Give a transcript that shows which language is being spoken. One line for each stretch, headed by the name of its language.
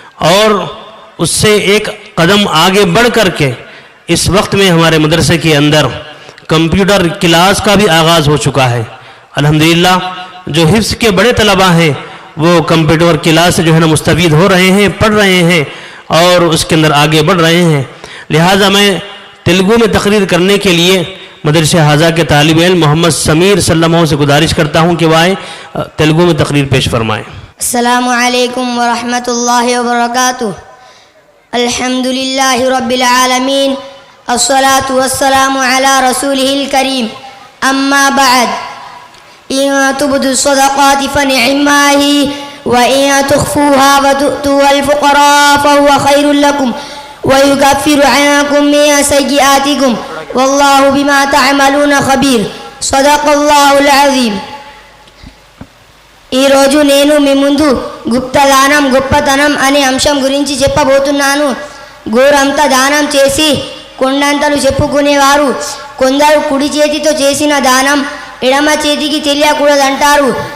Urdu: اور اس سے ایک قدم آگے بڑھ کر کے اس وقت میں ہمارے مدرسے کے اندر کمپیوٹر کلاس کا بھی آغاز ہو چکا ہے۔ الحمدللہ جو حفظ کے بڑے طلباء ہیں وہ کمپیوٹر کلاس سے جو ہے نا مستفید ہو رہے ہیں، پڑھ رہے ہیں اور اس کے اندر آگے بڑھ رہے ہیں۔ لہٰذا میں تیلگو میں تقریر کرنے کے لیے مدرسہ حضا کے طالب علم محمد سمیر صلی اللہ علیہ وسلم سے گزارش کرتا ہوں کہ وہ آئے تیلگو میں تقریر پیش فرمائیں۔
Arabic: السلام علیکم ورحمۃ اللہ وبرکاتہ۔ الحمدللہ رب العالمین، الصلاۃ والسلام علی رسولہ الکریم أما بعد إن تبدوا الصدقات فنعما هي وإن تخفوها وتؤتوها الفقراء فهو خير لكم ويكفر عنكم من سيئاتكم والله بما تعملون خبير صدق الله العظيم.
Telugu: ఈరోజు నేను మీ ముందు గుప్తదానం గొప్పతనం అనే అంశం గురించి చెప్పబోతున్నాను. గోరంతా దానం చేసి కొండంతలు చెప్పుకునేవారు. కొందరు కుడి చేతితో చేసిన దానం ఎడమ చేతికి తెలియకూడదంటారు.